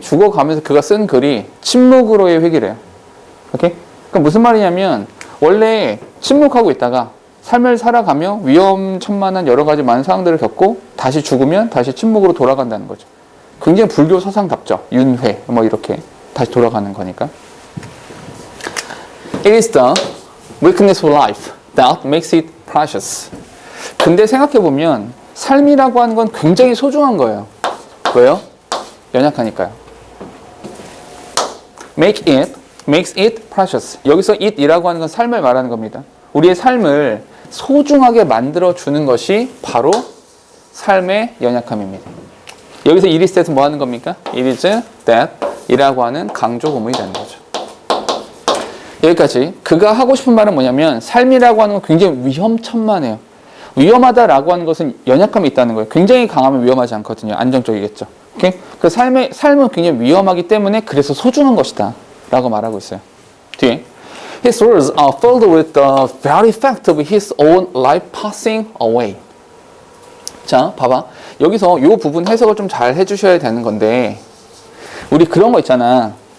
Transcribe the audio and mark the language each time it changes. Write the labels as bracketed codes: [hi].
[ko] 죽어가면서 그가 쓴 글이 침묵으로의 회귀래요. 오케이? 그러니까 무슨 말이냐면 원래 침묵하고 있다가 삶을 살아가며 위험천만한 여러 가지 많은 상황들을 겪고 다시 죽으면 다시 침묵으로 돌아간다는 거죠. 굉장히 불교 서상답죠. 윤회 뭐 이렇게 다시 돌아가는 거니까. [en] It is the weakness of life that makes it precious. [ko] 근데 생각해보면 삶이라고 하는 건 굉장히 소중한 거예요. 왜요? 연약하니까요. [en] makes it precious. [ko] 여기서 it이라고 하는 건 삶을 말하는 겁니다. 우리의 삶을 소중하게 만들어주는 것이 바로 삶의 연약함입니다. 여기서 it is that 뭐 하는 겁니까? it is that 이라고 하는 강조구문이라는 거죠. 여기까지. 그가 하고 싶은 말은 뭐냐면 삶이라고 하는 건 굉장히 위험천만해요. 위험하다라고 하는 것은 연약함이 있다는 거예요. 굉장히 강하면 위험하지 않거든요. 안정적이겠죠. 오케이? 그 삶은 굉장히 위험하기 때문에 그래서 소중한 것이다 라고 말하고 있어요. 뒤에 [en] His words are filled with the very fact of his own life passing away. [ko] 자, 봐봐. 여기서 이 부분 해석을 좀 잘 해주셔야 되는 건데 우리 그런 거 있잖아.